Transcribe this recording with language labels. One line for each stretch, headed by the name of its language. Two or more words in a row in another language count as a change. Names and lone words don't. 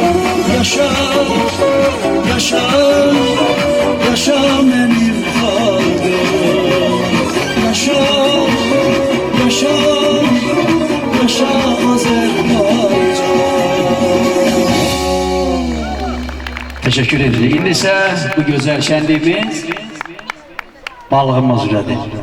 Turkish: Yaşa, yaşa, yaşa benim halkım. Yaşa, yaşa, yaşa Azerbaycan.
Azerbaijani: Teşekkür edirik. İndi isə bu gözəl şənliyimiz balığımız üzrədir.